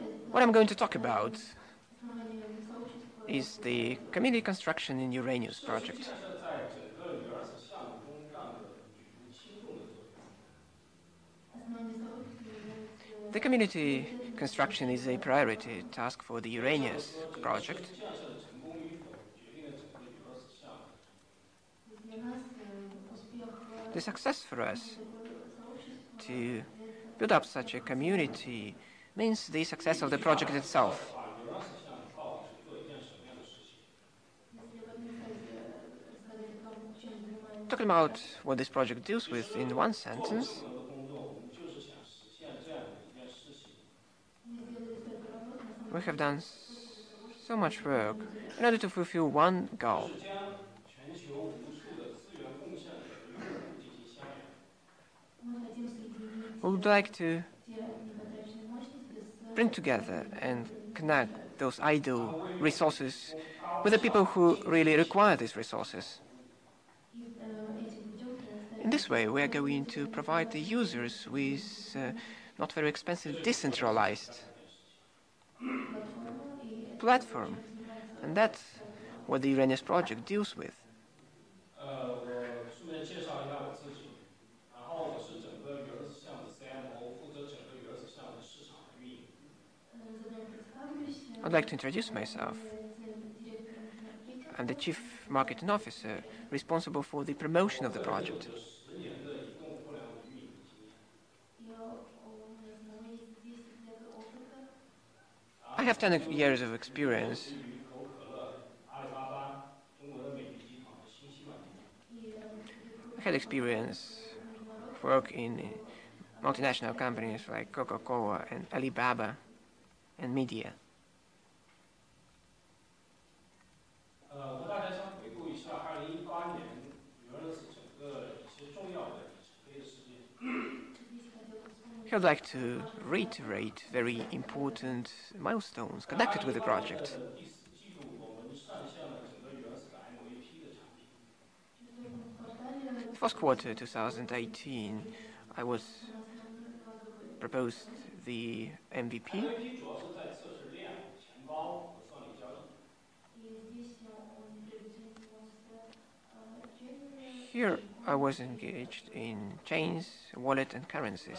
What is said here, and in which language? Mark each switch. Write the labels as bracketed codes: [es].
[en] What I'm going to talk about is the community construction in Uranus project. [zh] 建设在整个 Uranus 项目中占了举足轻重的作用。 [en] The community construction is a priority task for the Uranus project. [zh] 建设的成功与否，决定了整个 Uranus 项目的成功。 [en] The success for us to build up such a community means the success of the project itself. [zh] Uranus 项目到底是做一件什么样的事情？ [en] Talking about what this project deals with in one sentence, [zh] 我们的工作，我们就是想实现这样的一件事情。 [en] we have done so much work in order to fulfill one goal. [zh] 是将全球无数的资源贡献者与用户进行相连。 [en] We would like to bring together and connect those idle resources with the people who really require these resources. In this way, we are going to provide the users with not very expensive decentralized platform, and that's what the Uranus project deals with. [zh] 我顺便介绍一下我自己，然后我是整个 Uranus 项目的 CMO，负责整个 Uranus 项目的市场和运营。 [en] I'd like to introduce myself. I'm the Chief Marketing Officer responsible for the promotion of the project. [zh] 10年的移动互联网运营经验。 [en] I have 10 years of experience. [zh] 于可口可乐、阿里巴巴、中国的美的集团和新西兰集团。 [en] I had experience work in multinational companies like Coca-Cola and Alibaba and media. [zh] 我和大家先回顾一下2018年 Uranus 整个一些重要的里程碑的事件。 [en] I'd like to reiterate very important milestones connected with the project. [zh] 第四季度，我们上线了整个 Uranus 的 MVP 的产品。 [en] First quarter 2018, I was proposed the MVP. [zh] MVP 主要是在测试链、钱包和算力交易。 [en] Here I was engaged in chains, wallet and currencies.